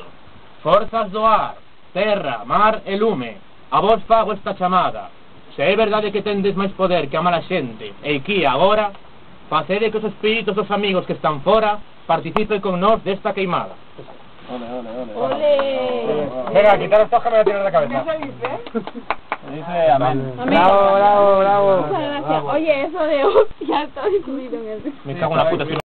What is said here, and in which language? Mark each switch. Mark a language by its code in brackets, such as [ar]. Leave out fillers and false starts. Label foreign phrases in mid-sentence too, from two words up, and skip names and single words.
[gl] Forzas do ar, terra, mar e lume, a vos fago esta chamada. Se é verdade que tendes máis poder que a mala xente, e aquí agora, facede que os espíritos dos amigos que están fora participen con nós desta queimada. [es] ¡Ole! Venga, quitar los tojos que me voy a tirar de cabeza. Dice amén. Amén. Bravo, bravo, bravo. Muchas gracias. Oye, eso de hostia está incluido en el... Me cago en la puta.